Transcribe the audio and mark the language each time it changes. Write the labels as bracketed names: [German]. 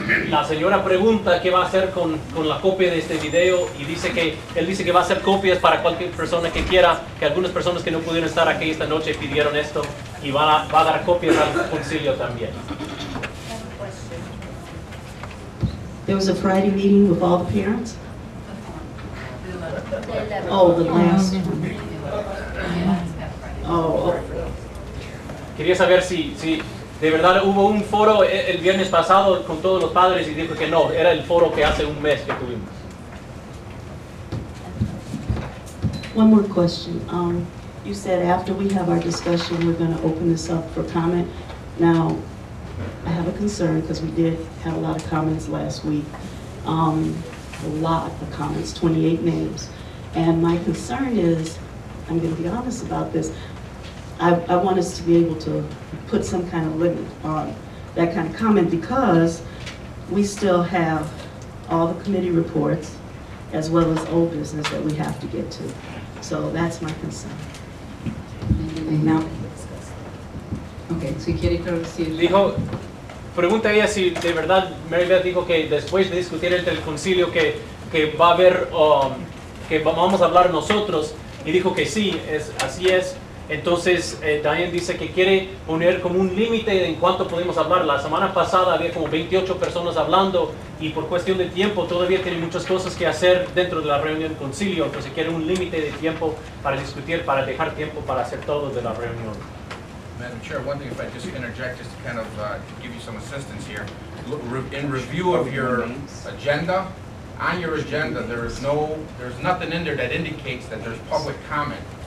[Spanish] La señora pregunta qué va a hacer con la copia de este video, y él dice que va a hacer copias para cualquier persona que quiera, que algunas personas que no pudieron estar aquí esta noche pidieron esto, y va a dar copias al concilio también. [English] There was a Friday meeting with all the parents? Oh, the last one. Oh, [Spanish] Quería saber si de verdad hubo un foro el viernes pasado con todos los padres, y dijo que no, era el foro que hace un mes que tuvimos. [English] one more question. You said after we have our discussion, we're going to open this up for comment. Now, I have a concern because we did have a lot of comments last week. A lot of comments, 28 names. And my concern is, I'm going to be honest about this, I want us to be able to put some kind of limit on that kind of comment, because we still have all the committee reports as well as old business that we have to get to. So that's my concern. Now, [Spanish] Okay, si quiere introducir. Dijo, pregunta ella si de verdad Mary Beth dijo que después de discutir entre el concilio que va a haber, que vamos a hablar nosotros, y dijo que sí, así es. Entonces Diane dice que quiere poner como un límite en cuánto podemos hablar. La semana pasada había como 28 personas hablando, y por cuestión de tiempo todavía tiene muchas cosas que hacer dentro de la reunión del concilio. Entonces quiere un límite de tiempo para discutir, para dejar tiempo para hacer todo de la reunión. [English] Madam Chair, one thing if I just interject, just to kind of give you some assistance here. In review of your agenda, on your agenda, there's nothing in there that indicates that there's public comment.